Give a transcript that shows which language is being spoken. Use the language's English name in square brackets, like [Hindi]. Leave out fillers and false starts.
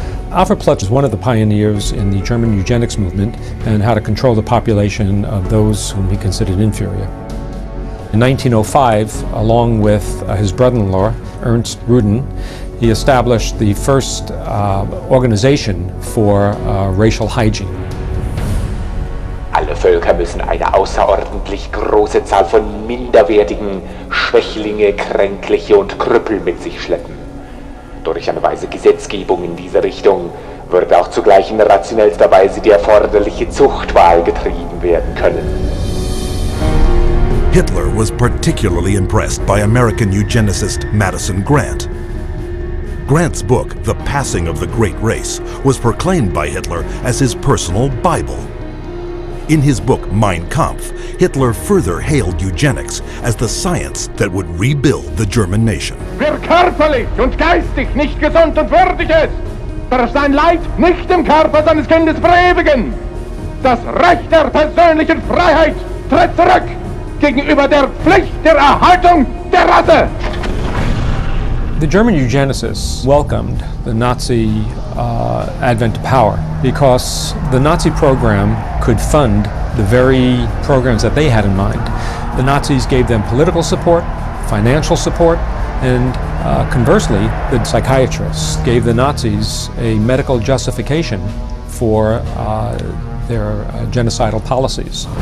[English] Alfred Ploetz was one of the pioneers in the German eugenics movement and how to control the population of those whom he considered inferior. In 1905, along with his brother-in-law, Ernst Ruden, he established the first organization for racial hygiene. [German] Alle Völker müssen eine außerordentlich große Zahl von minderwertigen Schwächlinge, Kränkliche und Krüppel mit sich schleppen. Durch eine weise Gesetzgebung in diese Richtung wird auch zugleich in rationellster Weise die erforderliche Zuchtwahl getrieben werden können. [English] Hitler was particularly impressed by American eugenicist Madison Grant. Grant's book, The Passing of the Great Race, was proclaimed by Hitler as his personal Bible. In his book Mein Kampf, Hitler further hailed eugenics as the science that would rebuild the German nation. [German] Wer körperlich und geistig nicht gesund und würdig ist, darf sein Leid nicht im Körper seines Kindes verewigen. Das Recht der persönlichen Freiheit tritt zurück gegenüber der Pflicht der Erhaltung der Rasse. [English] The German eugenicists welcomed the Nazi advent to power because the Nazi program could fund the very programs that they had in mind. The Nazis gave them political support, financial support, and conversely, the psychiatrists gave the Nazis a medical justification for their genocidal policies.